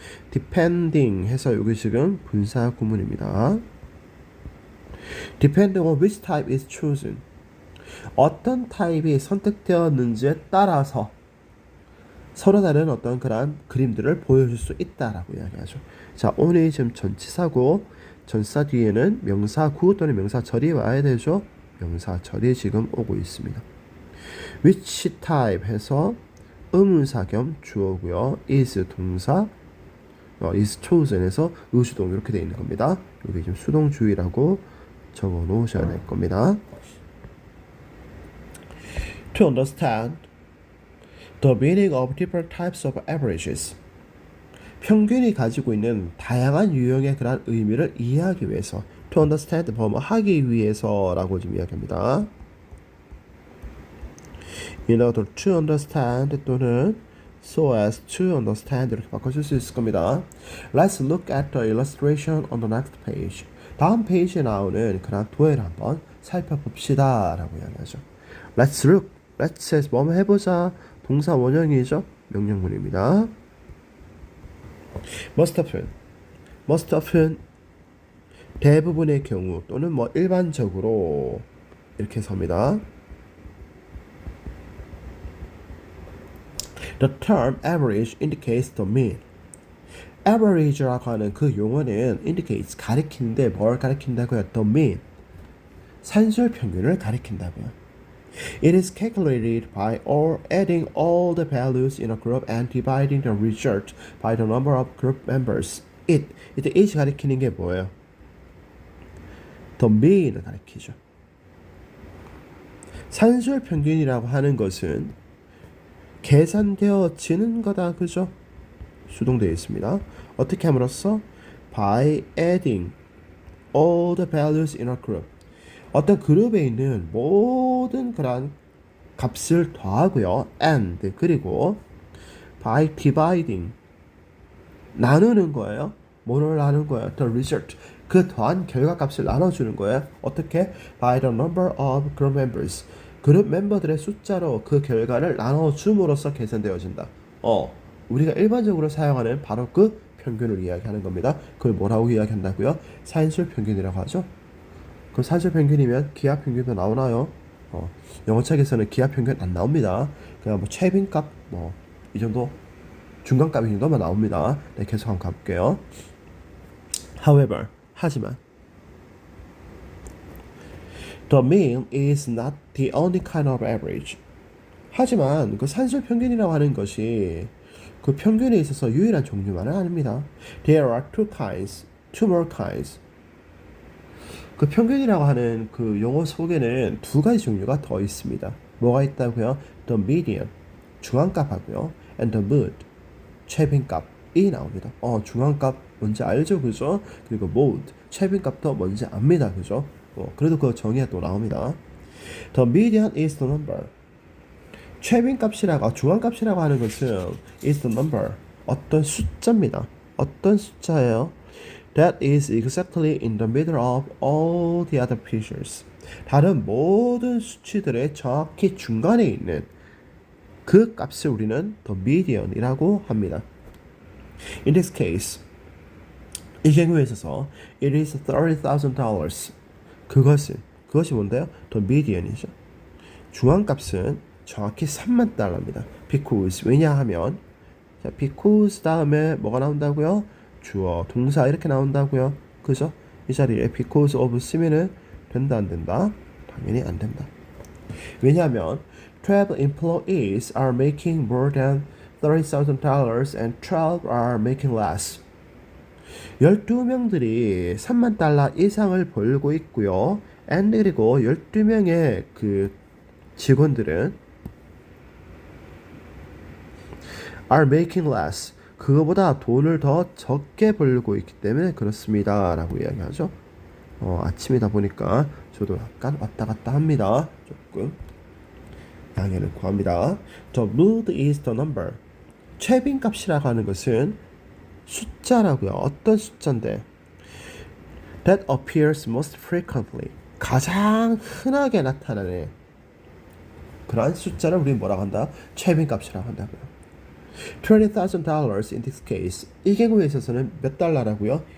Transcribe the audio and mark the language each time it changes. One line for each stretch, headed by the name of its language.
Korean: Depending 해서 여기 지금 분사 구문입니다.
English: Depending on which type is chosen.
Korean: 어떤 타입이 선택되었는지에 따라서 서로 다른 어떤 그런 그림들을 보여줄 수 있다라고 이야기하죠. 자, 오늘 지금 전치사고 전사 뒤에는 명사구 또는 명사절이 와야 되죠. 명사절이 지금 오고 있습니다.
English: which type
Korean: 해서 의문사 겸 주어고요. is 동사,
English: is chosen
Korean: 해서 의수동 이렇게 되어 있는 겁니다. 여기 지금 수동주의라고 적어 놓으셔야 될 겁니다.
English: To understand the meaning of different types of averages.
Korean: 평균이 가지고 있는 다양한 유형의 그런 의미를 이해하기 위해서
English: to understand
Korean: 하기 위해서라고 지금 이야기합니다.
English: In order to understand
Korean: 또는
English: so as to understand
Korean: 이렇게 바꿔줄 수 있을 겁니다.
English: Let's look at the illustration on the next page.
Korean: 다음 페이지에 나오는 그런 도해를 한번 살펴봅시다 라고 이야기하죠.
English: Let's look. Let's
Korean: 뭐 해보자. 동사 원형이죠. 명령문입니다.
English: Most often. Most often
Korean: 대부분의 경우 또는 뭐 일반적으로 이렇게 섭니다.
English: The term average indicates the mean.
Korean: average라고 하는 그 용어는 indicates 가리키는데 뭘 가리킨다고요?
English: The mean.
Korean: 산술 평균을 가리킨다고요.
English: It is calculated by adding all the values in a group and dividing the result by the number of group members.
Korean: 이때 is 가리키는 게 뭐예요?
English: The mean
Korean: 을 가리키죠. 산술 평균이라고 하는 것은 계산되어지는 거다, 그죠? 수동되어 있습니다. 어떻게 함으로써?
English: By adding all the values in a group.
Korean: 어떤 그룹에 있는 모든 그런 값을 더하고요. and 그리고
English: by dividing
Korean: 나누는 거예요. 뭐를 나누는 거예요?
English: The result.
Korean: 그 더한 결과값을 나눠주는 거예요. 어떻게?
English: By the number of group members.
Korean: 그룹 멤버들의 숫자로 그 결과를 나눠줌으로써 계산되어진다. 우리가 일반적으로 사용하는 바로 그 평균을 이야기하는 겁니다. 그걸 뭐라고 이야기한다고요? 산술 평균이라고 하죠. 그럼 산술 평균이면 기하 평균도 나오나요? 영어책에서는 기하 평균 안 나옵니다. 그냥 뭐 최빈값 뭐 이 정도 중간값 이 정도만 나옵니다. 네, 계속 한번 가볼게요.
English: However, 하지만 The mean is not the only kind of average.
Korean: 하지만 그 산술 평균이라고 하는 것이 그 평균에 있어서 유일한 종류만은 아닙니다.
English: There are two more kinds.
Korean: 그 평균이라고 하는 그 용어 속에는 두 가지 종류가 더 있습니다. 뭐가 있다고요?
English: The median,
Korean: 중앙값하고요.
English: And the mode,
Korean: 최빈값이 나옵니다. 중앙값 뭔지 알죠, 그죠? 그리고 mode, 최빈값도 뭔지 압니다, 그죠? 그래도 그 정의가 또 나옵니다.
English: The median is the number.
Korean: 최빈값이라고, 중앙값이라고 하는 것은
English: is the number,
Korean: 어떤 숫자입니다. 어떤 숫자예요?
English: That is exactly in the middle of all the other features.
Korean: 다른 모든 수치들의 정확히 중간에 있는 그 값을 우리는 the median이라고 합니다.
English: In this case,
Korean: 이 경우에 있어서
English: it is $30,000.
Korean: 그것이 뭔데요?
English: The median이죠.
Korean: 중앙값은 정확히 3만 달러입니다. Because 왜냐하면 자, because 다음에 뭐가 나온다고요? 주어, 동사 이렇게 나온다고요. 그죠? 이 자리에 because of 쓰면은 된다 안 된다? 당연히 안 된다. 왜냐하면
English: 12 employees are making more than $30,000 and 12 are making less.
Korean: 12명들이 3만 달러 이상을 벌고 있고요. and 그리고 12명의 그 직원들은
English: are making less.
Korean: 그거보다 돈을 더 적게 벌고 있기 때문에 그렇습니다. 라고 이야기하죠. 아침이다 보니까 저도 약간 왔다 갔다 합니다. 조금 양해를 구합니다.
English: The mood is the number.
Korean: 최빈값이라고 하는 것은 숫자라고요. 어떤 숫자인데
English: that appears most frequently.
Korean: 가장 흔하게 나타나는 그러한 숫자를 우리는 뭐라고 한다? 최빈값이라고 한다고요.
English: $20,000 in this case.
Korean: 이 경우에 있어서는 몇 달러라고요?